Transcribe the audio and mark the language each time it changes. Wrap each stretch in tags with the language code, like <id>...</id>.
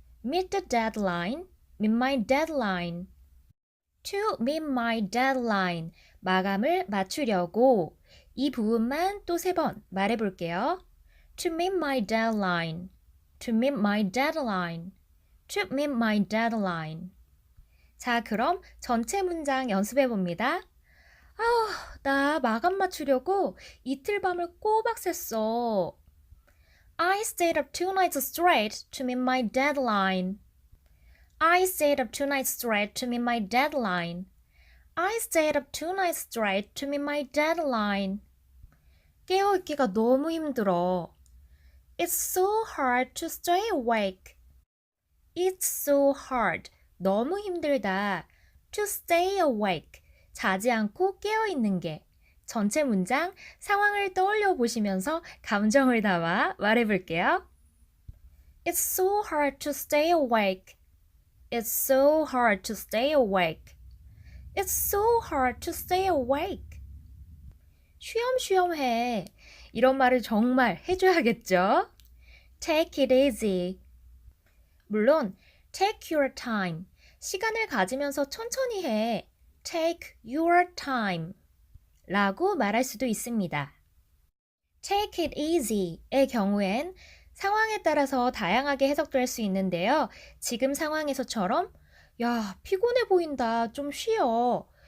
<en>meet the deadline, meet my deadline. to meet my deadline,</en> <ko>마감을 맞추려고 이 부분만 또 3번 말해볼게요.</ko> <en>to meet my deadline, to meet my deadline, to meet my deadline.</en> <ko>자, 그럼 전체 문장 연습해봅니다. 나 마감 맞추려고 이틀 밤을 꼬박 샜어.</ko> <en>I stayed up 2 nights straight to meet my deadline. I stayed up 2 nights straight to meet my deadline. I stayed up 2 nights straight to meet my deadline.</en> <ko>깨어있기가 너무 힘들어.</ko> <en>It's so hard to stay awake. It's so hard.</en> <ko>너무 힘들다.</ko> <en>To stay awake.</en> <ko>자지 않고 깨어있는 게. 전체 문장 상황을 떠올려 보시면서 감정을 담아 말해볼게요.</ko> <en>It's so hard to stay awake. It's so hard to stay awake. It's so hard to stay awake.</en> <ko>쉬엄쉬엄 해. 이런 말을 정말 해줘야겠죠?</ko> <en>Take it easy.</en> <ko>물론</ko> <en>take your time.</en> <ko>시간을 가지면서 천천히 해.</ko> <en>Take your time.</en> <ko>라고 말할 수도 있습니다.</ko> <en>Take it easy</en> <ko>의 경우엔 상황에 따라서 다양하게 해석될 수 있는데요. 지금 상황에서처럼 야, 피곤해 보인다. 좀 쉬어.</ko>